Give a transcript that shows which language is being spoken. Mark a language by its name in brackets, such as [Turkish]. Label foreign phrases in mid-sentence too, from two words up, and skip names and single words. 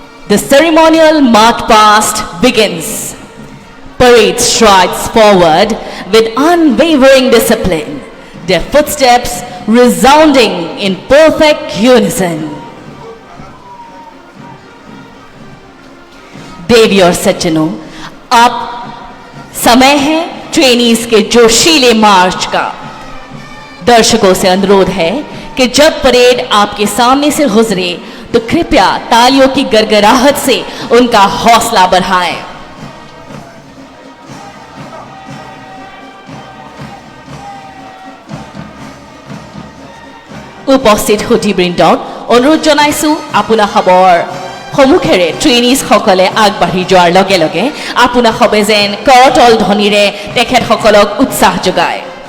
[English] The ceremonial march past begins. Parade strides forward with unwavering discipline, their footsteps resounding in perfect unison. [Hindi] देवी और सज्जनों, अब समय है ट्रेनीज के जोशीले मार्च का। दर्शकों से अनुरोध है कि जब परेड आपके सामने से गुजरे तो कृपया तालियों की गड़गड़ाहट से उनका हौसला बढ़ाएं। [Assamese] উপস্থিত সুধীবৃন্দক অনুৰোধ জনাইছোঁ আপোনাসৱৰ সন্মুখেৰে ট্ৰেইনিজ সকলে আগবাঢ়ি যোৱাৰ লগে লগে আপোনাসৱে যেন কৰতল ধ্বনিৰে তেখেতসকলক উৎসাহ যোগায়।